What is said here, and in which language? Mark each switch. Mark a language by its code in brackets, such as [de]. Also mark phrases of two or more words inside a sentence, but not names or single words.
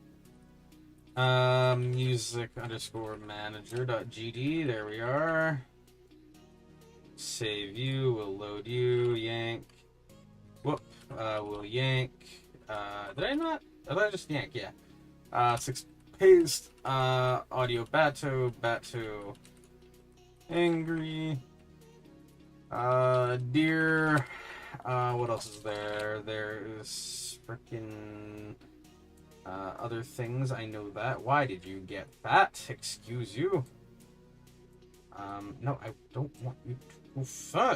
[en] Music underscore manager.gd. There we are. Save you. We'll load you. Yank. Whoop. We'll yank. Did I not? Did I just yank? Yeah. 6 paste. Audio bato. Bato. Angry. Dear. What else is there? There is freaking other things. I know that. Why did you get that? Excuse you. No, I don't want you to go fat.